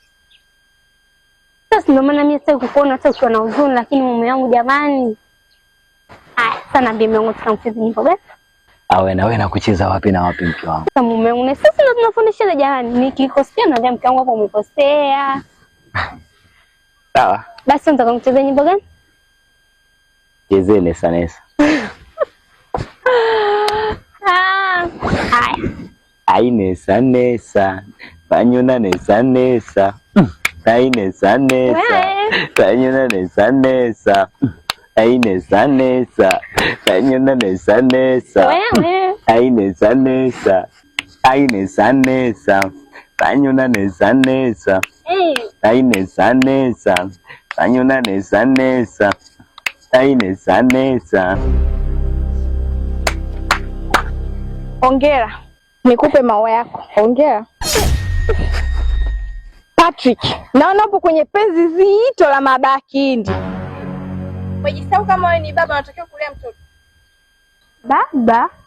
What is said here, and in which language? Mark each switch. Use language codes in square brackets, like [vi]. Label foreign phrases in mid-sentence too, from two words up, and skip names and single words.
[sw] Sasa ndio maana mimi sitaki kukuona hata ukiwa na huzuni, lakini mume wangu jamani. Sana bibi yangu tukamcheza nyimbo gani? Awe na wewe na kucheza wapi na wapi mke wangu? Sasa mume wangu sisi ndio tunafundisha jamani. Nikikosea naambia mke wangu hapo umekosea. Sawa. Basi unataka kucheza nyimbo gani? Chezee Nesa Nesa. Haya. Ai Nesa Nesa. Fanyona Nesa Nesa. Ai Nesa Nesa. Fanyona Nesa Nesa. Ai Nesa Nesa. Fanyona Nesa Nesa. Ai Nesa Nesa. Ai Nesa Nesa. Fanyona Nesa Nesa. Ai Nesa Nesa. Fanyona Nesa Nesa. Ai Nesa Nesa. Hongera. Nikupe maua yako. Hongera. Patrick, naona upo kwenye penzi zito la mabakindi. Umejisahau kama wewe ni baba unatakiwa kulea mtoto. Baba?